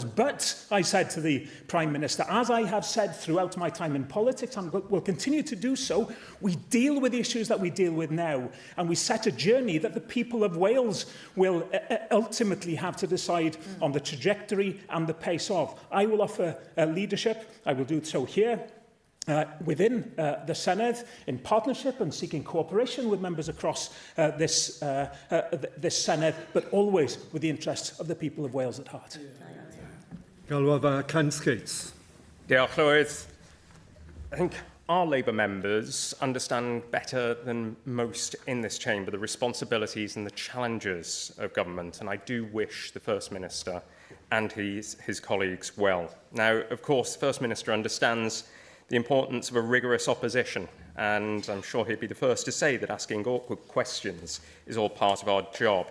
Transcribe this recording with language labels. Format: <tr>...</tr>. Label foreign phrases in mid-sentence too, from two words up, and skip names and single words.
<en>But, I said to the Prime Minister, as I have said throughout my time in politics, and will continue to do so, we deal with the issues that we deal with now, and we set a journey that the people of Wales will ultimately have to decide on the trajectory and the pace of. I will offer leadership. I will do so here, within the Senedd, in partnership and seeking cooperation with members across this Senedd, but always with the interests of the people of Wales at heart.</en> <cy>Gelwir Cansgates. Diolch, Llywydd.</cy> <en>I think our Labour members understand better than most in this chamber the responsibilities and the challenges of government, and I do wish the First Minister and his colleagues well. Now, of course, the First Minister understands the importance of a rigorous opposition, and I'm sure he'd be the first to say that asking awkward questions is all part of our job.</en>